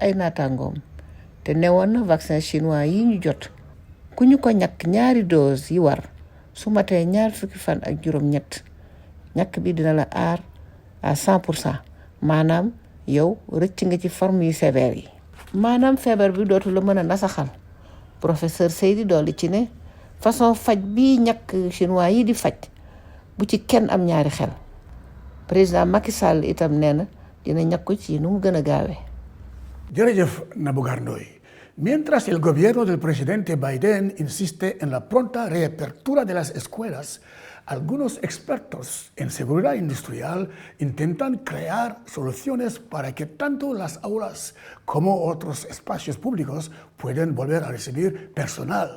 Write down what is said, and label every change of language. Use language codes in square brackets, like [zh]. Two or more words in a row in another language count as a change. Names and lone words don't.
[wo] ay naataangoom te newoon na vaccin chinois yi ñu jot ku ñu ko ñàkk 2 doses yi war su matee 20 fan ak juróom-ñett ñàkk bi dina la aar à 100% maanaam yow rëcc nga ci forme yu sévère yi maanaam feebar bi dootu la mën a nasaxal professeur Seydi dolli ci ne façon faj bi ñàkk chinois yi di faj bu ci kenn am ñaari xel président Macky Sall itam nee na dina ñàkku ci nu mu gën a gaawee. Jërëjëf Nabou Gardoy. [es] Mientras el gobierno del presidente Biden insiste en la pronta reapertura de las escuelas, algunos expertos en seguridad industrial intentan crear soluciones para que tanto las aulas como otros espacios públicos puedan volver a recibir personal.